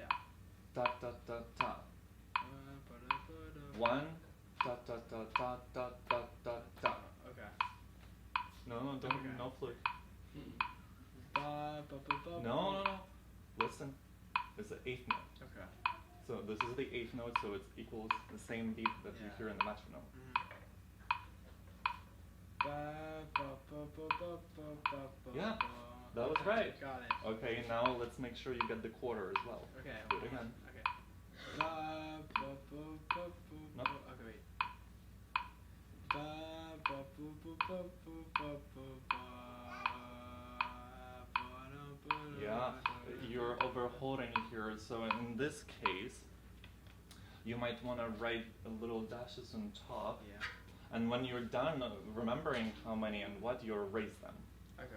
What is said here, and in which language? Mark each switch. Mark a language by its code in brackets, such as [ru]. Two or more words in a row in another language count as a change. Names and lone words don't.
[en] Da da da da. 1 da da da da da da da da. Okay. No, don't, Okay. no flute. Ba, ba, ba, ba, No. Listen, it's the 8th note. Okay. So this is the 8th note, so it equals the same beat that you hear in the metronome. Ba, ba, ba, ba, ba, ba, ba, Yeah, ba. that was right. Got it. Okay, now let's make sure you get the quarter as well. Okay. Do it again. Okay. Ba, ba, ba, ba, ba, No. ba. Okay, wait. Ba, ba, ba, ba, ba, ba, ba, ba. Yeah, you're overholding here. So in this case, you might want to write a little dashes on top. Yeah. And when you're done remembering how many and what, you erase them. Okay.